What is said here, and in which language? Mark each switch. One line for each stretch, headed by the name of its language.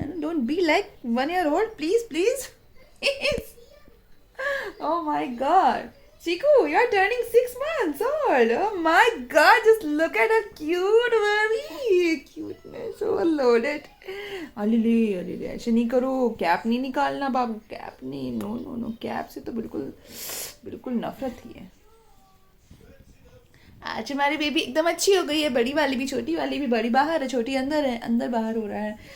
English: don't be like 1 year old,
Hindi: please please.
English: Oh my god, Chiku, you're turning 6 months old. Oh my god, just look at her cute baby. Cuteness overloaded.
Hindi: अले ऐसे नहीं करो, cap नहीं निकालना बाबू, cap नहीं,
English: no no no,
Hindi: cap से तो बिल्कुल नफरत ही है। आज हमारी बेबी एकदम अच्छी हो गई है, बड़ी वाली भी, छोटी वाली भी। बड़ी बाहर है, छोटी अंदर है, अंदर बाहर हो रहा है।